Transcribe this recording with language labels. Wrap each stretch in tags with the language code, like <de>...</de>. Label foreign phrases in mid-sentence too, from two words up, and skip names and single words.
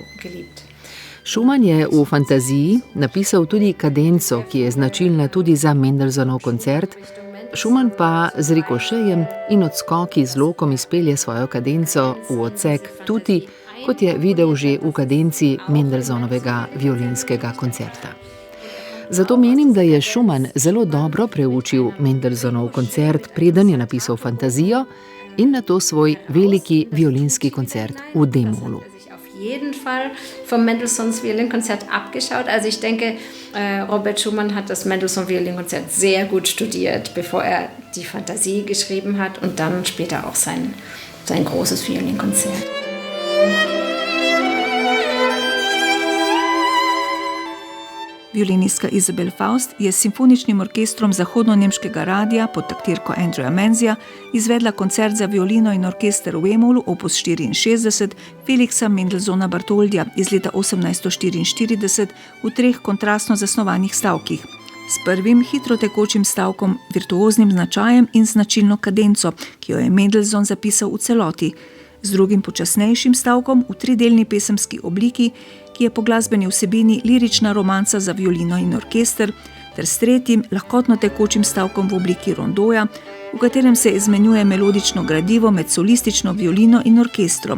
<sl>Schumann je v fantaziji napisal tudi kadenco, ki je značilna tudi za Mendelssohnov koncert, Schumann pa z rikošejem in odskoki z lokom izpelje svojo kadenco v odsek tutti, kot je videl že v kadenci Mendelssohnovega violinskega koncerta. Zato menim, da je Schumann zelo dobro preučil Mendelssohnov koncert, preden je napisal fantazijo in nato svoj veliki violinski koncert v D-molu.</sl> <de>Jeden Fall vom Mendelssohns Violinkonzert abgeschaut. Also ich denke, Robert Schumann hat das Mendelssohn Violinkonzert sehr gut studiert, bevor er die Fantasie geschrieben hat und dann später auch sein großes Violinkonzert.</de> <sl>Violinistka Isabel Faust je s simfoničnim orkestrom zahodno-nemškega radia pod taktirko Andrewa Menzija izvedla koncert za violino in orkester v E-molu opus 64 Felixa Mendelssohna Bartholdija iz leta 1844 v 3 kontrastno zasnovanih stavkih. S prvim hitro tekočim stavkom, virtuoznim značajem in značilno kadenco, ki jo je Mendelssohn zapisal v celoti, z drugim počasnejšim stavkom v 3-delni pesemski obliki, ki je po glasbeni vsebini lirična romanca za violino in orkester, ter s tretjim, lahkotno tekočim stavkom v obliki rondoja, v katerem se izmenjuje melodično gradivo med solistično violino in orkestrom.</sl>